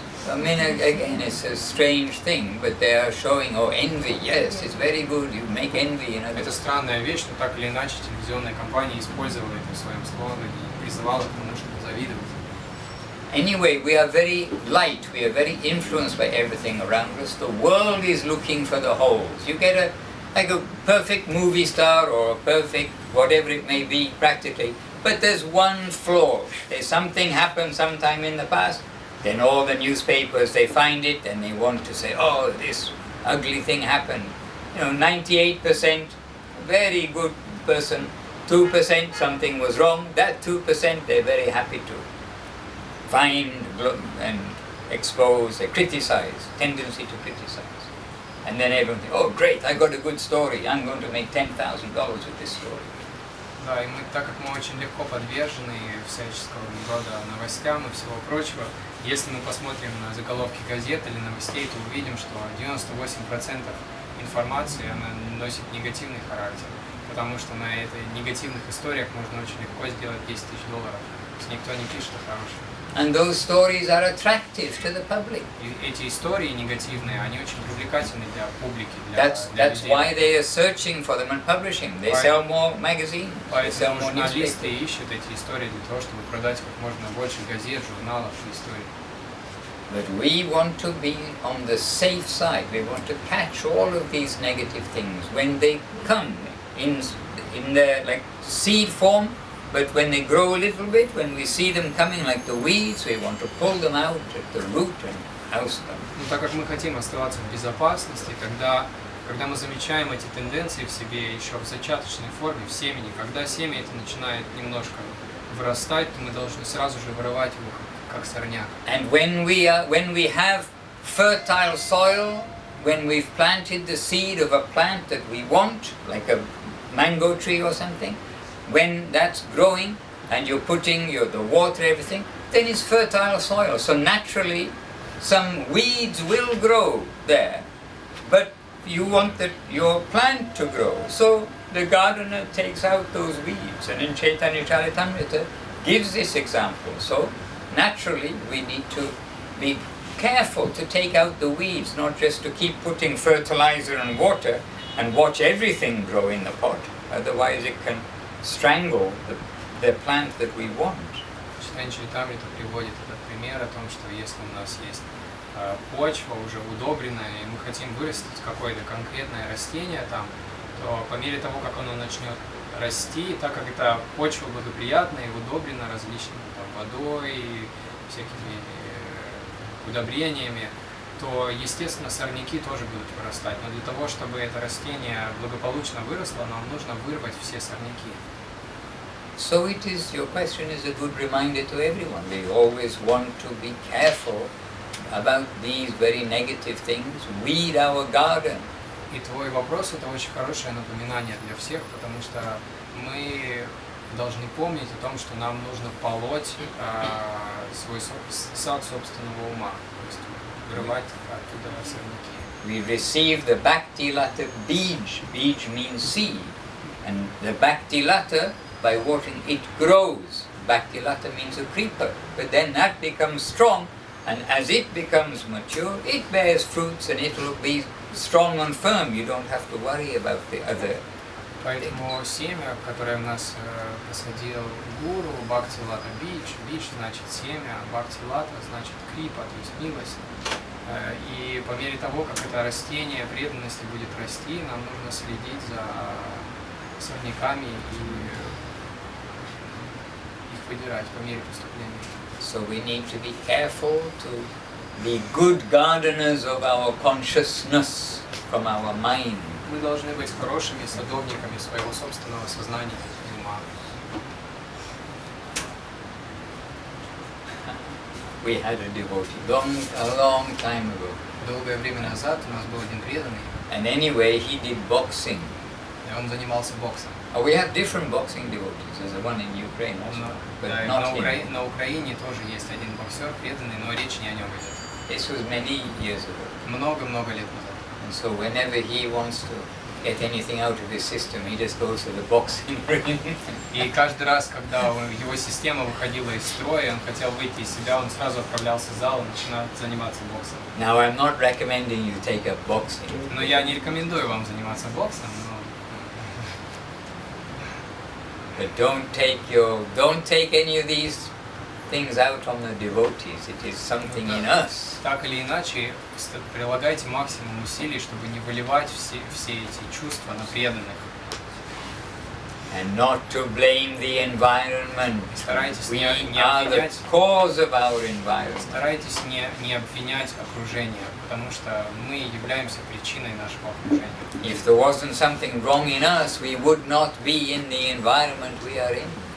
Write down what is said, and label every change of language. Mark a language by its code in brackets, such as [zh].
[en] I mean, again, it's a strange thing, but they are showing, oh, envy, yes, it's very good, you make envy, you know. [ru] Это странная вещь, но так или иначе телевизионная компания использовала это в своем слогане и призывала к тому, чтобы завидовать. [en] Anyway, we are very light, we are very influenced by everything around us. The world is looking for the holes. You get like a perfect movie star or a perfect whatever it may be, practically, but there's one flaw. There's something happened sometime in the past, then all the newspapers, they find it and they want to say, oh, this ugly thing happened. You know, 98% very good person, 2% something was wrong, that 2% they're very happy to find and expose, they criticize, tendency to criticize. And then everyone thinks, oh great, I got a good story, I'm going to make $10,000 with this story. [ru] Да, и мы, так как мы очень легко подвержены всяческого рода новостям и всего прочего, если мы посмотрим на заголовки газет или новостей, то увидим, что 98% информации она носит негативный характер, потому что на этой негативных историях можно очень легко сделать $10,000. То есть никто не пишет о хорошем. [en] And those stories are attractive to the public. [ru] И эти истории негативные, они очень привлекательны для публики, [en] That's why they are searching for them and publishing. They sell more magazines, they sell [ru] Поэтому [en] more [ru] журналисты [en] newspapers. [ru] ищут эти истории для того, чтобы продать как можно больше газет, журналов и историй. [en] But we want to be on the safe side. We want to catch all of these negative things when they come in their like seed form. But when they grow a little bit, when we see them coming like the weeds, we want to pull them out at the root and oust them. [ru] Но так как мы хотим оставаться в безопасности, когда мы замечаем эти тенденции в себе еще в зачаточной форме, в семени, когда семя это начинает немножко вырастать, то мы должны сразу же вырывать его как сорняк. [en] And when we have fertile soil, when we've planted the seed of a plant that we want, like a mango tree or something, when that's growing and you're putting the water, everything, then it's fertile soil. So naturally, some weeds will grow there. But you want your plant to grow. So the gardener takes out those weeds. And in Chaitanya Charitamrita gives this example. So naturally, we need to be careful to take out the weeds, not just to keep putting fertilizer and water and watch everything grow in the pot. Otherwise, it can strangle the plant that we want. [ru] Читание Чаритамрита приводит этот пример о том, что если у нас есть почва уже удобренная, и мы хотим вырастить какое-то конкретное растение там, то по мере того, как оно начнет расти, так как эта почва благоприятная и удобрена различными там, водой, всякими удобрениями, то, естественно, сорняки тоже будут вырастать. Но для того, чтобы это растение благополучно выросло, нам нужно вырвать все сорняки. [en] So it is, your question is a good reminder to everyone. We always want to be careful about these very negative things. Weed our garden. [ru] И твой вопрос – это очень хорошее напоминание для всех, потому что мы должны помнить о том, что нам нужно полоть свой сад собственного ума, то есть вырывать оттуда сорняки. [en] We receive the Bhakti-Lata Bij. Bij means seed. And the Bhakti-Lata, by watering, it grows. Bhakti-Lata means a creeper. But then that becomes strong, and as it becomes mature, it bears fruits and it will be strong and firm. You don't have to worry about the other. [ru] Поэтому семя, которое у нас посадил гуру, Бхакти-Лата Бич, Бич значит семя, Бхакти-Лата значит крипа, то есть милость. И по мере того, как это растение преданности будет расти, нам нужно следить за сорняками и их выдирать по мере поступления. [en] So we need to be careful to be good gardeners of our consciousness from our mind. [ru] Мы должны быть хорошими садовниками своего собственного сознания и ума. [en] We had a devotee a long time ago. [ru] Долгое время назад у нас был один преданный, [en] And anyway, he did boxing. [ru] и он занимался боксом. [en] We have different boxing devotees. There's the one in Ukraine also, but [ru] Да, [en] not him. [ru] на Украине тоже есть один боксер преданный, но речь не о нем идет. [en] This was many years ago. [ru] Много-много лет назад. [en] And so whenever he wants to get anything out of his system, he just goes to the boxing ring. [ru] И каждый раз, когда его система выходила из строя, он хотел выйти из себя, он сразу отправлялся в зал и начинал заниматься боксом. [en] Now I'm not recommending you take up boxing. [ru] Но я не рекомендую вам заниматься боксом, [en] But don't take any of these things out on the devotees. It is something in us. [ru] Так или иначе, прилагайте максимум усилий, чтобы не выливать все эти чувства на преданных. [en] And not to blame the environment. [ru] Старайтесь [en] We [ru] не [en] are the [ru] обвинять. [en] cause of our environment. [ru] Старайтесь не обвинять окружение, потому что мы являемся причиной нашего окружения. [en] If there wasn't something wrong in us, we would not be in the environment we are in.